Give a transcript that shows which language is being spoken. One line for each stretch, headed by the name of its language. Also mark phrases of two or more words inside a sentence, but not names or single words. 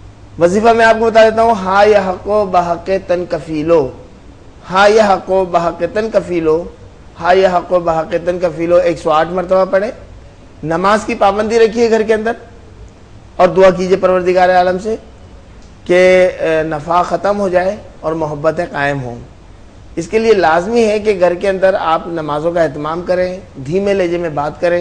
Urdu: وظیفہ میں آپ کو بتا دیتا ہوں.
Arabic: ہا یحق بحق تن کفیلو، ہا یحق بحق تن کفیلو، ہا یحق بحق تن کفیلو
Urdu: 108 مرتبہ پڑھیں. نماز کی پابندی رکھیے گھر کے اندر اور دعا کیجئے پروردگار عالم سے کہ نفاق ختم ہو جائے اور محبتیں قائم ہوں. اس کے لیے لازمی ہے کہ گھر کے اندر آپ نمازوں کا اہتمام کریں، دھیمے لہجے میں بات کریں.